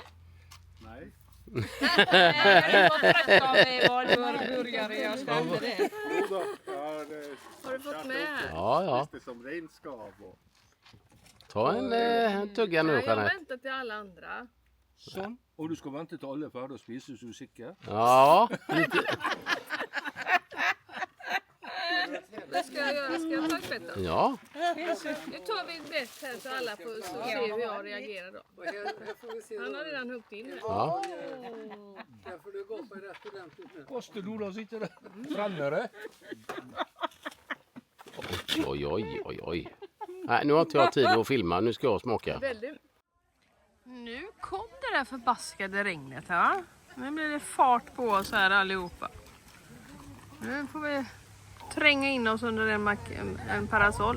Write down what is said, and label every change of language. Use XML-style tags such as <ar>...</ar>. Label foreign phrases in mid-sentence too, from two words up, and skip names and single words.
<sv>Nej. Jag var trött av valburgare, jag ställde det. Jodå, ja, det Har du fått med här? Ja. det som renskav. Och... Ta en tugga nu, Jag Jeanette. väntar till alla andra. Sånn.</sv> <no>Og du skal vente til alle er ferdig å spise, så du er sikker?</no> <sv>Ja, lite. Det ska jag göra. Ska jag ta ett bett då? Ja. Nu tar vi ett bett här så alla får se hur jag reagerar då. Han har redan huggit in det. Ja. Där får du gå på rätt ordentligt nu.</sv> <no>Koster Ola sitter der fremme det.</no> <sv>Oj. Nej, nu har inte jag tid att filma. Nu ska jag smaka. Väldigt. Nu kom det där förbaskade regnet här, va? Nu blir det fart på oss här allihopa. Nu får vi tränga in oss under en parasoll.</sv>